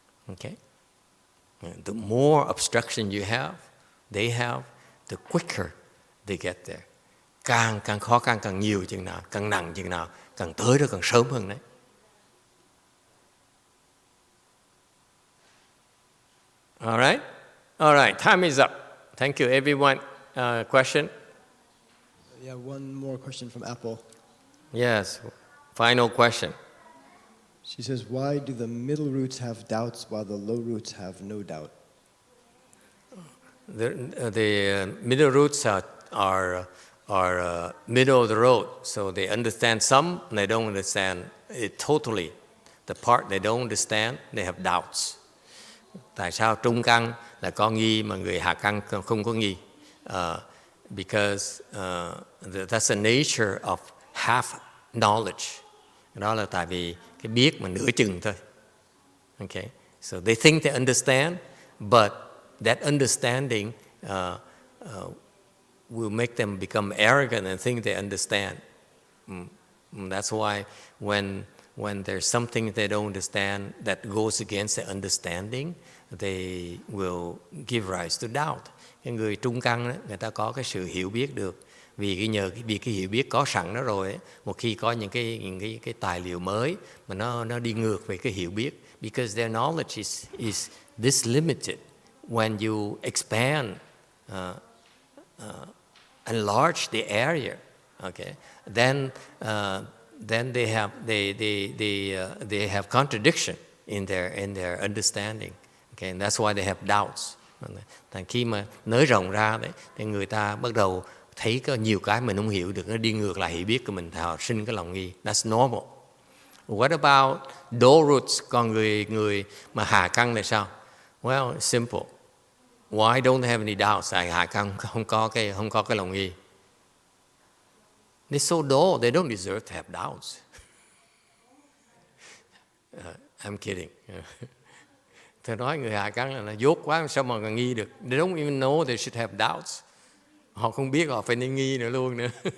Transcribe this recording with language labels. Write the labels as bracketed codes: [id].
[en] Okay? The more obstruction you have, they have, the quicker they get there. [vi] Càng khó khăn càng nhiều chừng nào, càng nặng chừng nào, càng tới đó càng sớm hơn đấy. [en] All right, time is up. Thank you, everyone. Question? Yeah, one more question from Apple. Yes, final question. She says, why do the middle roots have doubts while the low roots have no doubt? The middle roots are middle of the road, so they understand some, and they don't understand it totally. The part they don't understand, they have doubts. [vi] Tại sao trung căn là có nghi mà người hạ căn không có nghi? [en] Because that's the nature of half knowledge. [vi] Đó là tại vì cái biết mà nửa chừng thôi. [en] Okay, so they think they understand, but that understanding will make them become arrogant and think they understand. That's why when there's something they don't understand that goes against their understanding, they will give rise to doubt. [vi] Cái người trung căn đó, người ta có cái sự hiểu biết được. Vì cái hiểu biết có sẵn đó rồi, một khi có những cái tài liệu mới mà nó đi ngược về cái hiểu biết, [en] because their knowledge is this limited. When you expand, enlarge the area, okay, then they have contradiction in their understanding, okay, and that's why they have doubts. [vi] Thành khi mà nới rộng ra đấy, thì người ta bắt đầu thấy có nhiều cái mình không hiểu được, nó đi ngược lại hiểu biết của mình, họ sinh cái lòng nghi. [en] That's normal. What about low roots? [vi] Còn người mà hạ căn là sao? [en] Well, it's simple. Why don't they have any doubts? [vi] Hạ căn không có cái lòng nghi. [en] They're so dull, they don't deserve to have doubts. I'm kidding. [vi] Tôi nói người hạ căn là nó dốt quá, sao mà còn nghi được? [en] They don't even know they should have doubts. [vi] Họ không biết họ phải nên nghi nữa luôn nữa.